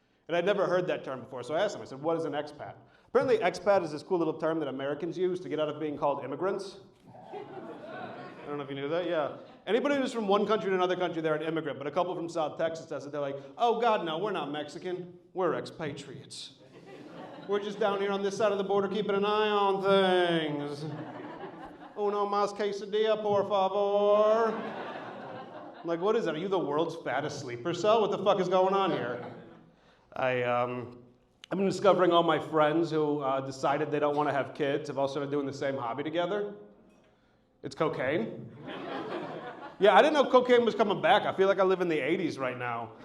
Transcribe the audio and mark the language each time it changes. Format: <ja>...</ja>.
<en>And I'd never heard that term before. So I asked them, I said, what is an expat? Apparently, expat is this cool little term that Americans use to get out of being called immigrants. I don't know if you knew that, yeah. Anybody who's from one country to another country, they're an immigrant. But a couple from South Texas does it. They're like, oh, God, no, we're not Mexican. We're expatriates. We're just down here on this side of the border keeping an eye on things.</en> <es>Uno más quesadilla, por favor.</es> <en>I'm like, what is that? Are you the world's fattest sleeper cell? What the fuck is going on here? I've been discovering all my friends who decided they don't want to have kids have all started doing the same hobby together. It's cocaine? Yeah, I didn't know cocaine was coming back. I feel like I live in the 80s right now.</en>